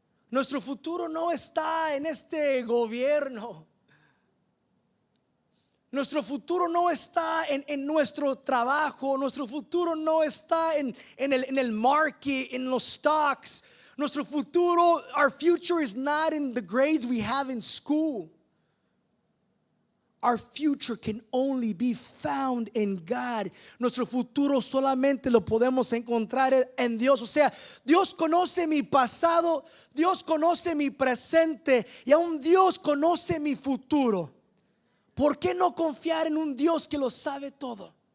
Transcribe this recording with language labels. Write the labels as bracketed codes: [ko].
[es] Nuestro futuro no está en este gobierno. Nuestro futuro no está en nuestro trabajo. Nuestro futuro no está en el market, en los stocks. Nuestro futuro, [en] our future is not in the grades we have in school. Our future can only be found in God. [es] Nuestro futuro solamente lo podemos encontrar en Dios. O sea, Dios conoce mi pasado, Dios conoce mi presente y aún Dios conoce mi futuro. ¿Por qué no confiar en un Dios que lo sabe todo?